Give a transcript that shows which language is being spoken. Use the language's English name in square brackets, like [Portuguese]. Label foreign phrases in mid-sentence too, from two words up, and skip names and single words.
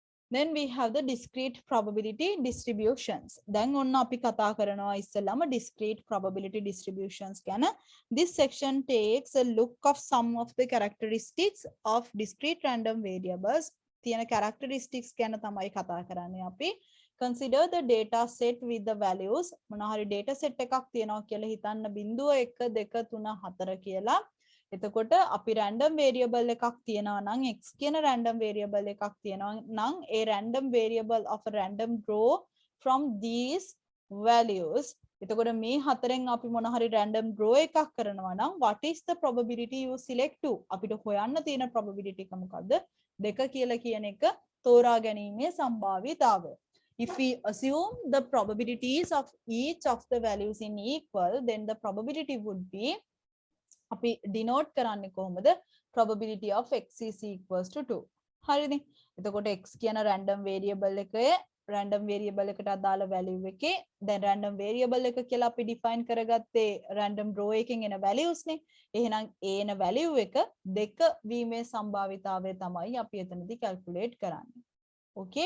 [English] Then we have the discrete probability distributions. [Sinhala] දැන් ඔන්න අපි කතා කරනවා ඉස්සෙල්ලාම [English] discrete probability distributions [Sinhala] ගැන. [English] This section takes a look of some of the characteristics of discrete random variables. [Sinhala] තියෙන characteristics ගැන තමයි කතා කරන්නේ අපි. [English] Consider the data set with the values. [Sinhala] මොනවා හරි [English] data set [Sinhala] එකක් තියෙනවා කියලා හිතන්න 0 1 2 3 4 කියලා. එතකොට අපි [English] random variable [Sinhala] එකක් තියනවා නම් x කියන [English] random variable [Sinhala] එකක් තියනවා නම් ඒ [English] random variable of a random row from these values. [Sinhala] එතකොට මේ හතරෙන් අපි මොන හරි [English] random row [Sinhala] එකක් කරනවා නම් [English] what is the probability you select to? [Sinhala] අපිට හොයන්න තියෙන probability එක මොකද්ද? 2 කියලා කියන එක තෝරා ගැනීමේ සම්භාවිතාවය. [English] If we assume the probabilities of each of the values in equal, then the probability would be [Sinhala] අපි denote කරන්නේ කොහොමද? [English] Probability of x is equals to 2. [Sinhala] හරිනේ. එතකොට x කියන [English] random variable [Sinhala] එකේ [English] random variable [Sinhala] එකට අදාළ value එකේ දැන් [English] random variable [Sinhala] එක කියලා අපි define කරගත්තේ [English] random row [Sinhala] එකෙන් එන values නේ. එහෙනම් ඒ එන value එක 2 වීමේ සම්භාවිතාවය තමයි අපි එතනදී calculate කරන්නේ. [English] Okay?